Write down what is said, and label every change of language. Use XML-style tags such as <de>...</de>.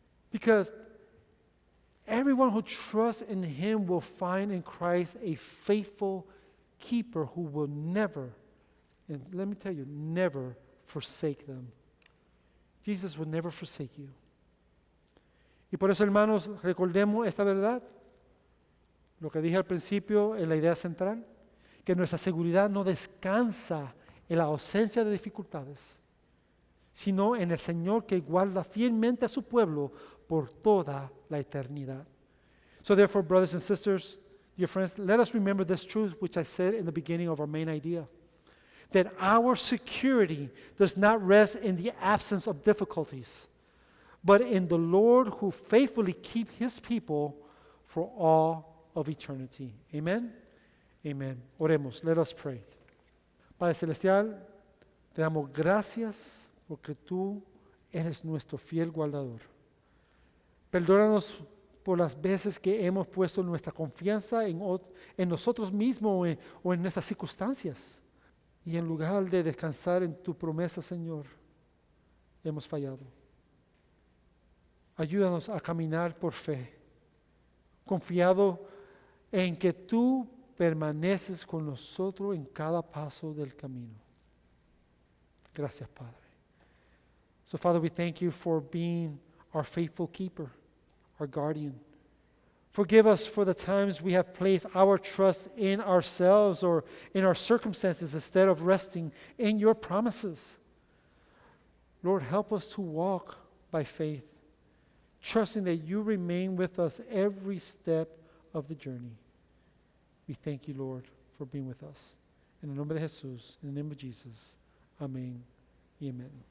<en>Because everyone who trusts in Him will find in Christ a faithful keeper who will never, and let me tell you, never forsake them. Jesus will never forsake you.</en> <es>Y por eso, hermanos, recordemos esta verdad. Lo que dije al principio es la idea central, que nuestra seguridad no descansa en la ausencia de dificultades, sino en el Señor que guarda fielmente a su pueblo por toda la eternidad.</es> <en>So therefore, brothers and sisters, dear friends, let us remember this truth which I said in the beginning of our main idea, that our security does not rest in the absence of difficulties, but in the Lord who faithfully keeps His people for all of eternity. Amen? Amen.</en> <es>Oremos.</es> <en>Let us pray.</en> <es>Padre Celestial, te damos gracias porque tú eres nuestro fiel guardador. Perdónanos por las veces que hemos puesto nuestra confianza en nosotros mismos o en nuestras circunstancias. Y en lugar de descansar en tu promesa, Señor, hemos fallado. Ayúdanos a caminar por fe, confiado en que tú permaneces con nosotros en cada paso del camino. Gracias, Padre.</es> <en>So, Father, we thank you for being our faithful keeper, our guardian. Forgive us for the times we have placed our trust in ourselves or in our circumstances instead of resting in your promises. Lord, help us to walk by faith, trusting that you remain with us every step of the journey. We thank you, Lord, for being with us.</en> <es>En el nombre de Jesús, en el nombre de Jesus. Amén y amén.</es>